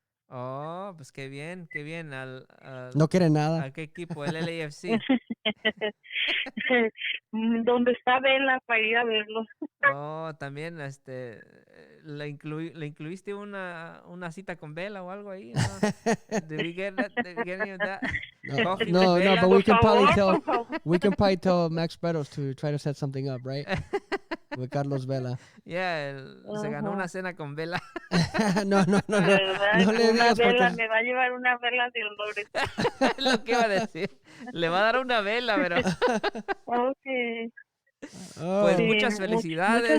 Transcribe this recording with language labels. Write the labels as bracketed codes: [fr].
[es] Oh, pues qué bien. No quiere nada. ¿A qué equipo? ¿El LAFC? Donde está Vela para ir a verlo. Oh, también, ¿le incluiste una cita con Vela o algo ahí? ¿No? [en] Did we get any of that? No, but we can probably tell Max Bretos to try to set something up, right? With Carlos Vela. [es] Yeah, se ganó una cena con Vela. No le digas Vela, me va a llevar una vela de olores. Es lo que iba a decir. Le va a dar una vela, pero... [en] Okay. [es] Pues muchas felicidades.